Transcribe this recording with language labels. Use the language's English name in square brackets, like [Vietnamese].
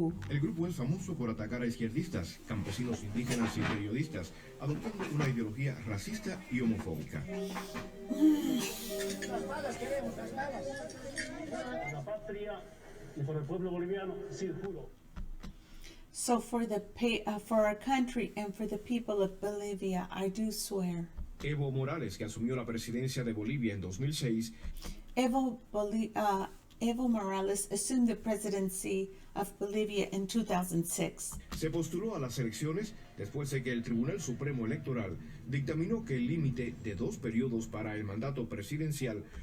[Spanish] El grupo es famoso por atacar a izquierdistas, campesinos indígenas y periodistas, adoptando una ideología racista y homofóbica. Las balas queremos, las balas. Por la patria y por el pueblo boliviano, sí, juro. [English] So for our country and for the people of Bolivia, I do swear. [Spanish] Evo Morales, que asumió la presidencia de Bolivia en 2006, [English] Evo Morales assumed the presidency of Bolivia in 2006. [Spanish] se postuló a las elecciones después de que el Tribunal Supremo Electoral dictaminó que el límite de 2 periodos para el mandato presidencial